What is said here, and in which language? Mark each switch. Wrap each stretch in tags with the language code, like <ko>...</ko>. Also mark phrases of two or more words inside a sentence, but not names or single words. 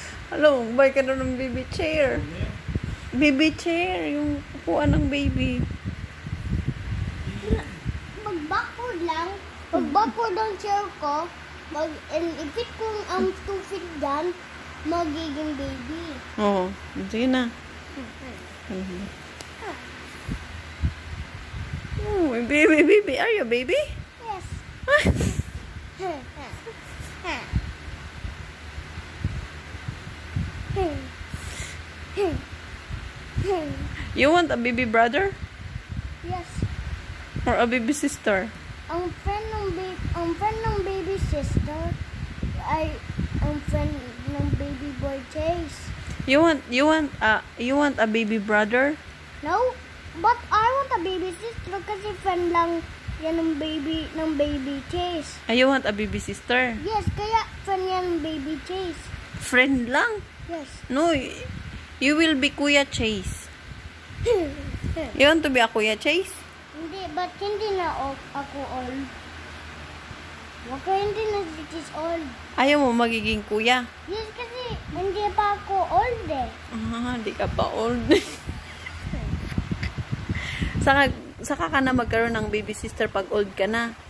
<tl>Hello, buy ka na ng</tl> <en>baby chair. Baby chair,</en> <tl>yung upuan ng baby. Pag-backward ang chair ko, ipit ko ang</tl> <en>2 feet</en> <tl>dyan, magiging baby. Oo, sige na.</tl> <en>Oh, baby. Are you a baby? Yes. You want a baby brother? Yes. Or a baby sister?</en> <tl>Ang friend ng</tl> <en>baby sister</en> <tl>ay ang friend ng</tl> <en>baby boy Chase. You want a baby brother? No, but I want a baby sister</en> <tl>kasi friend lang yan ng</tl> <en>baby Chase. You want a baby sister? Yes,</en> <tl>kaya friend yan ng</tl> <en>baby Chase.</en> <tl>Friend lang?</tl> <en>Yes. No, you will be Kuya Chase. You want to be a Kuya Chase?</en> <tl>Hindi,</tl> <en>but</en> <tl>hindi na ako old. Baka hindi na si Chase old. Ayaw mo magiging kuya? Yes, kasi hindi pa ako old eh. Di ka pa old. Saka ka na magkaroon ng baby sister pag old ka na.</tl>